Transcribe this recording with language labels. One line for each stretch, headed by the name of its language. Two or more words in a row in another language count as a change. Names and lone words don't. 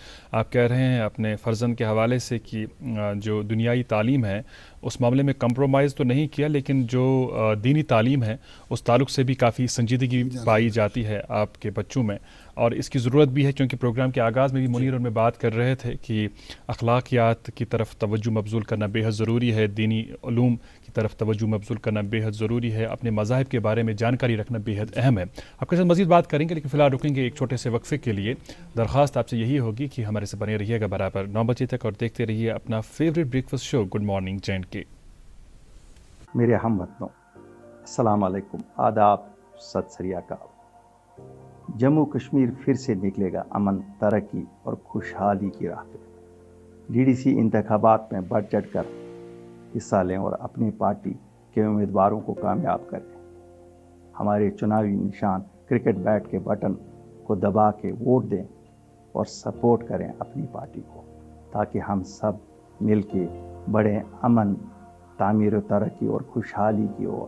Urdu: آپ کہہ رہے ہیں اپنے فرزند کے حوالے سے کہ جو دنیائی تعلیم ہے اس معاملے میں کمپرومائز تو نہیں کیا, لیکن جو دینی تعلیم ہے اس تعلق سے بھی کافی سنجیدگی پائی جاتی ہے آپ کے بچوں میں, اور اس کی ضرورت بھی ہے کیونکہ پروگرام کے آغاز میں بھی منیر اور میں بات کر رہے تھے کہ اخلاقیات کی طرف توجہ مبذول کرنا بے حد ضروری ہے, دینی علوم کی طرف توجہ مبذول کرنا بے حد ضروری ہے, اپنے مذاہب کے بارے میں جانکاری رکھنا بے حد اہم ہے. آپ کے ساتھ مزید بات کریں گے لیکن فی الحال رکیں گے ایک چھوٹے سے وقفے کے لیے. درخواست آپ سے یہی ہوگی کہ ہمارے سے بنے رہیے گا برابر 9 بجے تک اور دیکھتے رہیے اپنا
English: favourite breakfast show good morning
Urdu: JNK. میرے ہم وطنوں السلام علیکم, آداب,
Punjabi: ست سری اکال.
Urdu: جموں کشمیر پھر سے نکلے گا امن, ترقی اور خوشحالی کی راہ پہ. DDC انتخابات میں بڑھ چڑھ کر حصہ لیں اور اپنی پارٹی کے امیدواروں کو کامیاب کریں. ہمارے چناوی نشان
English: cricket bat
Urdu: کے بٹن کو دبا کے ووٹ دیں اور سپورٹ کریں اپنی پارٹی کو, تاکہ ہم سب مل کے بڑھیں امن, تعمیر و ترقی اور خوشحالی کی اور.